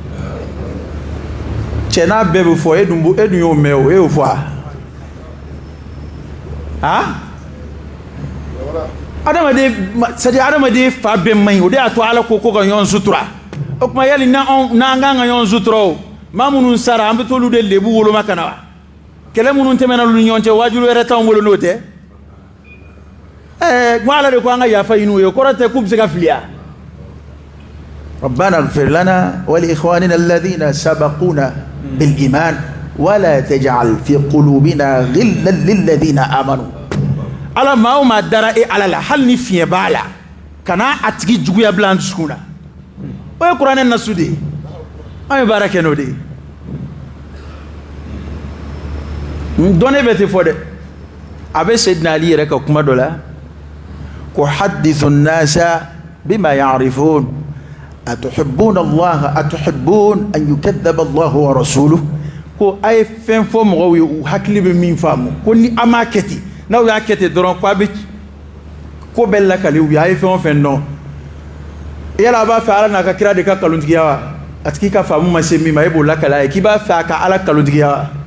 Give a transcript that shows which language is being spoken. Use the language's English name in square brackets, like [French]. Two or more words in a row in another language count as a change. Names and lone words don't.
[Bambara] cɛ n'a bɛɛ bɛ fɔ e dun y'o mɛn o e y'o fɔ adamaden fa bɛɛ man ɲi o de y'a to ala ko ka ɲɔgɔn sutura o tuma yali n'an kan ka ɲɔgɔn sutura o maa minnu sara an bɛ t'olu de lebu woloma ka na wa kɛlɛ minnu tɛmɛna olu ni ɲɔgɔn cɛ wajibi wɛrɛ t'anw bolo n'o tɛ ko ala de ko an ka yafa ɲini u ye kɔrɔ tɛ k'u bɛ se ka fili wa [Arabic] ربنا اغفر لنا ولإخواننا الذين سبقونا بالإيمان ولا تجعل في قلوبنا غلا للذين آمنوا [Bambara] ala maa o maa dara e ala la hali ni fiɲɛ b'a la kana a tigi juguya bila an dusukun na o ye kuranɛ nasu de ye an ye baara kɛ n'o de ye dɔnni bɛ tɛ fɔ dɛ a bɛ Seydina Ali yɛrɛ ka kuma dɔ la ko [Arabic] حدثوا الناس بما يعرفون أتحبون الله أتحبون أن يكذب الله ورسوله [Bambara] ko a ye fɛn fɔ mɔgɔw ye u hakili bɛ min faamu ko ni an m'a kɛ ten n'aw y'a kɛ ten dɔrɔn ko a bɛ ko bɛɛ lakali u ye a ye fɛn o fɛn dɔn yala a b'a fɛ ala n'a ka kira de ka kalontigiya wa a tigi ka faamu ma se min ma e b'o lakali a ye k'i b'a fɛ a ka ala kalontigiya wa